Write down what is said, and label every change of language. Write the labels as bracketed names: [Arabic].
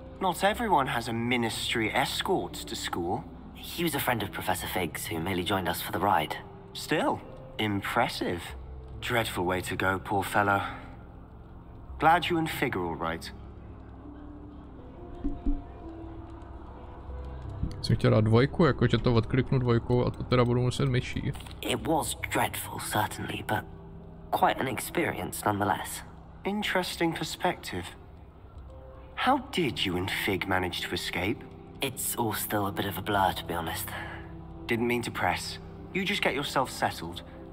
[English] Not everyone has a ministry escort to school. He was a friend of Professor Fig's who merely joined us for the ride. Still, impressive. Dreadful way to go, poor fellow. Glad you and Fig are all right. [Czech] Jsem chtěl dát dvojku, jakože to odkliknu dvojkou a to teda budu muset myší. [English] It was dreadful, certainly, but quite an experience nonetheless. Interesting perspective. How did you and Fig manage to escape? It's all still a bit of a blur, to be honest. Didn't mean to press. You just get yourself settled.